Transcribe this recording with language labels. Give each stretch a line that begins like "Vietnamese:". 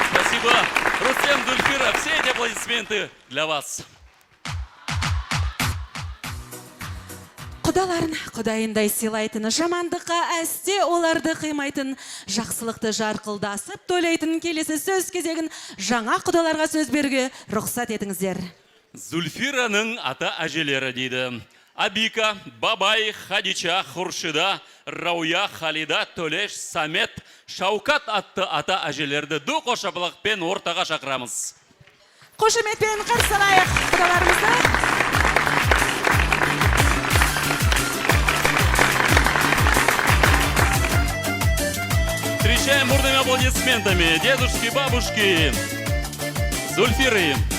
Russian: Громкие аплодисменты для вас.
Kazakh: Құдаларын құдайындай сыйлайтын, жамандыққа әсте оларды қимайтын, жақсылықты жарқылдасып тойлайтын келесі сөз кезегін жаңа құдаларға сөз беруге рұқсат етіңіздер. Зульфираның ата әжелері дейді. Абика, Бабай, Хадича, Хуршида, Рауя, Халида, Төлеш, Самет, Шаукат атты ата әжелерді ду қошапылықпен ортаға шақырамыз. Қошеметпен қарсы алайық құдаларымызды.
Russian: Встречаем бурными аплодисментами дедушки, бабушки, Зульфиры.